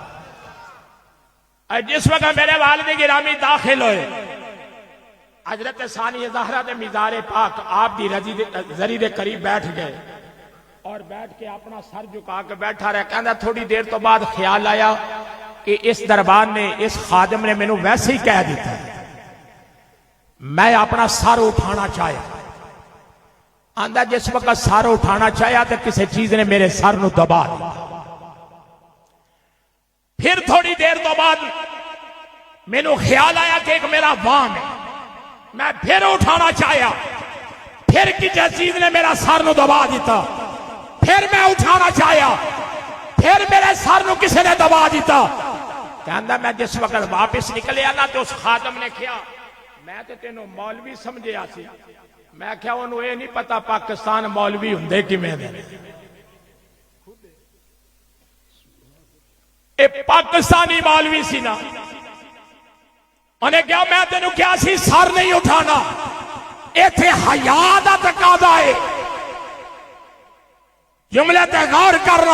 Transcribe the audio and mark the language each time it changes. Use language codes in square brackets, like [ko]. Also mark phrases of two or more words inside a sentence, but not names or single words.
[ur] جس وقت میرے والد گرامی داخل ہوئے، حضرت ثانی زہرا [pa] دے مزار پاک آپ دی زری دے قریب [ur] بیٹھ گئے، اور بیٹھ کے اپنا سر جھکا کے بیٹھا رہا۔ [pa] کہندا تھوڑی دیر تو بعد خیال آیا کہ اس دربار نے، اس خادم نے مینوں ویسے ہی کہہ دیتا ہے، میں اپنا سر اٹھانا چاہیا۔ آندا جس وقت سر اٹھانا چاہیا تو کسی چیز نے میرے سر نو دبا دیا۔ پھر تھوڑی دیر تو بعد مینوں خیال آیا کہ ایک میرا وام ہے، میں پھر اٹھانا چاہیا، پھر کسی چیز نے میرا سر نو دبا دیتا۔ پھر میں اٹھانا چاہیا، پھر میرے سر نو کسی نے دبا دیتا۔ کہندا میں جس وقت واپس نکلیا نا تو اس خادم نے کہا، میں تے تینوں مولوی سمجھیا سی، میں کہا انہوں یہ نہیں پتا پاکستان مولوی ہوندے کیویں دے، اے پاکستانی مولوی سی نا۔ انہیں کہا میں تینوں کیا سی سر نہیں اٹھانا، ایتھے حیا دا تقاضا ہے، جملے تے غور کرنا۔